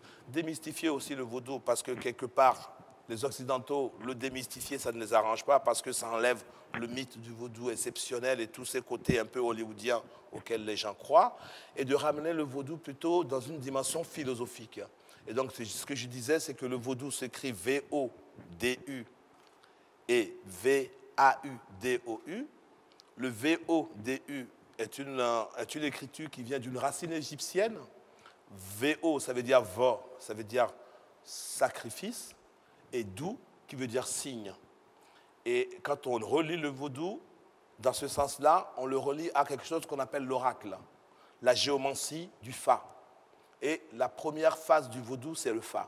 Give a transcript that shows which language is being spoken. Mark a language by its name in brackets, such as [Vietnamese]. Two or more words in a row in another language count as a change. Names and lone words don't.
[French] Démystifier aussi le vaudou parce que quelque part, les Occidentaux, le démystifier, ça ne les arrange pas parce que ça enlève le mythe du vaudou exceptionnel et tous ces côtés un peu hollywoodiens auxquels les gens croient, et de ramener le vaudou plutôt dans une dimension philosophique. Et donc, ce que je disais, c'est que le vaudou s'écrit V-O-D-U et V-A-U-D-O-U. Le V-O-D-U est une écriture qui vient d'une racine égyptienne. V-O, ça veut dire vo, ça veut dire sacrifice, et dou, qui veut dire signe. Et quand on relit le vaudou, dans ce sens-là, on le relie à quelque chose qu'on appelle l'oracle, la géomancie du Fa. Et la première phase du vaudou, c'est le Fa.